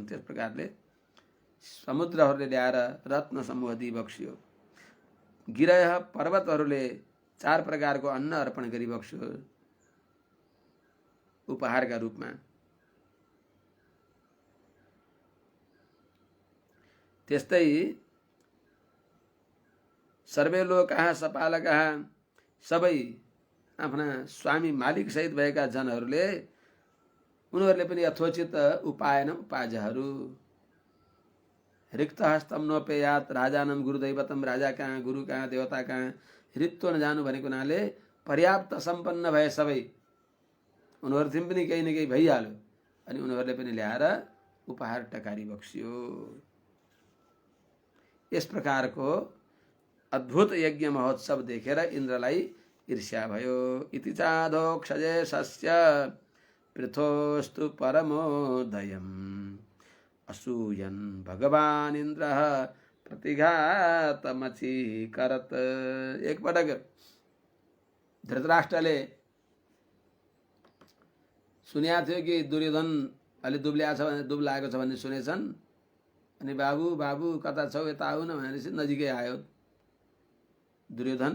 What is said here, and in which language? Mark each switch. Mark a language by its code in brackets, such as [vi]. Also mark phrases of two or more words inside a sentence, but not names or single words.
[ne] त्यस प्रकारले समुद्रहरूले ल्याएर रत्न समूह दिइबक्सियो। गिरह पर्वतहरूले 4 प्रकारको अन्न अर्पण गरिबक्स्यो उपहारका रूपमा। त्यस्तै [sa] सर्वे लोकाः सपालकाः [ne] सबै आफ्ना स्वामी मालिक सहित भएका जनहरूले उनीहरूले पनि यथोचित उपायन उपाजहरू [sa] रिक्त हस्तम नोपेयात राजानम गुरुदैवतम, [ne] राजा कहाँ गुरु कहाँ देवता कहाँ रित्तो नजानु भनेको हुनाले पर्याप्त सम्पन्न भए सबै उनीहरूतिर पनि केही न केही भइहाल्यो अनि उनीहरूले पनि ल्याएर उपहार टकारी बक्सियो। यस प्रकारको अद्भुत यज्ञ महोत्सव देखेर इन्द्रलाई ईर्ष्या भयो। [sa] इति चाधोक्षजेशस्य पृथोस्तु परमोदयम् असूयन् भगवान् इन्द्रः प्रतिघातमचीकरत्। [ne] एकपटक धृतराष्ट्रले सुनेको थियो कि दुर्योधन अलि दुब्लाएको छ भन्ने सुनेछन्। अनि बाबु बाबु कता छौ यता आऊ न भनेपछि नजिकै आयो दुर्योधन।